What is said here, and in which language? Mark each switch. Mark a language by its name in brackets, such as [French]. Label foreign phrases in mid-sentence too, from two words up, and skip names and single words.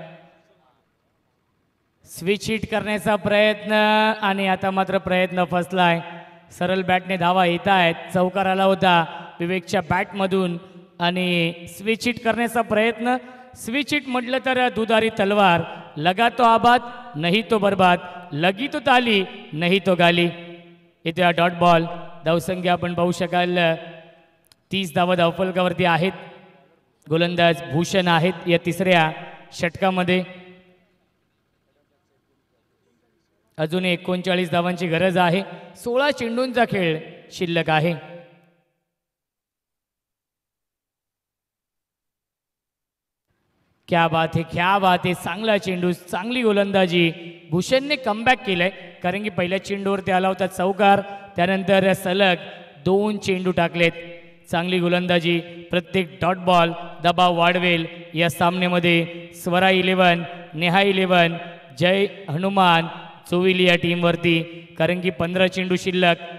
[English] switch hit [Marathi] करण्याचा प्रयत्न आणि आता मात्र प्रयत्न फसलाय. सरळ बॅटने धावा येत आहेत. चौकार आला होता विवेकच्या बॅटमधून आणि [English] switch hit [Marathi] करण्याचा प्रयत्न. [English] switch hit [Marathi] म्हटलं तर दुधारी तलवार. [Hindi] लगा तो आबाद नाही तो बर्बाद, लगी तो ताली नाही तो गाली. [Marathi] इथे [English] dot ball. [Marathi] धावसंख्या आपण पाहू शकाल 30 धावा धावफलकावरती आहेत. गोलंदाज भूषण आहेत या तिसऱ्या षटकामध्ये. अजून 39 धावांची गरज आहे. 16 चेंडूंचा खेळ शिल्लक आहे. [Hindi] क्या बात है, क्या बात है. [Marathi] चांगला चेंडू, चांगली गोलंदाजी. भूषणने कमबॅक केलंय, कारण की पहिल्या चेंडूवरती आला होता चौकार, त्यानंतर सलग 2 चेंडू टाकलेत. चांगली गोलंदाजी. प्रत्येक [English] dot ball [Marathi] दबाव वाढवेल या सामन्यामध्ये. स्वरा 11, नेहा 11, जय हनुमान चोविली या टीमवरती, कारण की 15 चेंडू शिल्लक.